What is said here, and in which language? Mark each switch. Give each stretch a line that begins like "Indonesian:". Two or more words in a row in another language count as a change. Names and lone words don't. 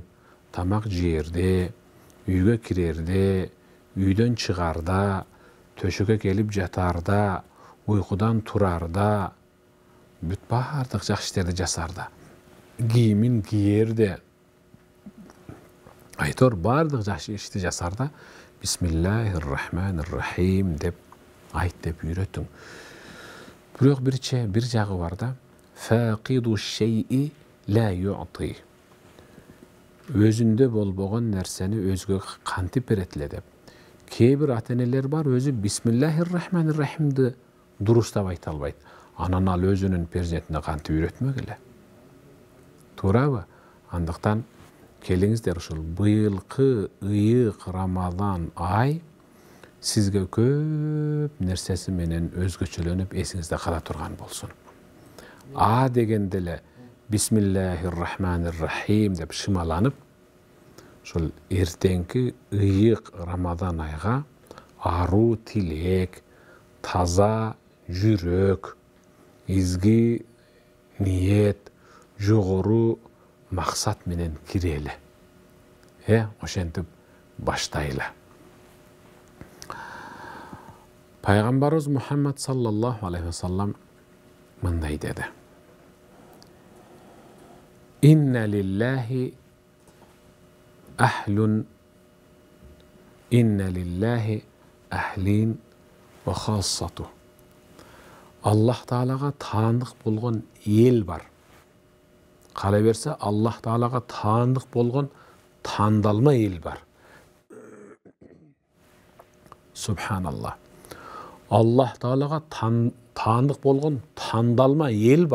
Kyrgyz: Тамак жээрде, үйгө кирерде, үйдөн чыгарда, төшөккө келип жатарда, уйкудан турарда, бүт бардык жакшы иштерди жасар да, кийимин кийер да, айтор бардык жакшы ишти жасар да,
Arabic: بسم الله الرحمن الرحيم
Kyrgyz: деп айт деп үйрөтүң. Бирок бир жагы бар да,
Arabic: فاقد الشيء لا يعطي.
Kyrgyz: Өзүндө болбогон нерсени өзгө кантип берет эле деп. Кээ бир ата-энелер бар, өзү бисмиллахир-рахманир-рахимди дуруштап айта албайт. Анан ал өзүнүн перзентине кантип үйрөтмөк эле. Туурабы? Андыктан келиңиздер ушул быйылкы ыйык Рамазан ай сизге көп нерсеси менен өзгөчөлөнүп эсиңизде кала турган болсун. А дегенде эле
Arabic: بسم الله الرحمن الرحيم
Kyrgyz: деп шымаланып, ушул эртеңки ыйык Рамазан айга аруу тилек, таза жүрөк, изги ниет, жогору максат менен кирели. Ошентип баштайлы. Пайгамбарыбыз Мухаммад
Arabic: صلى الله عليه وسلم
Kyrgyz: мындай деди:
Arabic: إن لله أهلون إن لله أهلين وخاصته.
Kyrgyz: Аллах Таалага таандык болгон эл бар. Кала берсе, Аллах Таалага таандык болгон тандалма эл бар. Субханаллах. Аллах Таалага таандык болгон тандалма эл бар.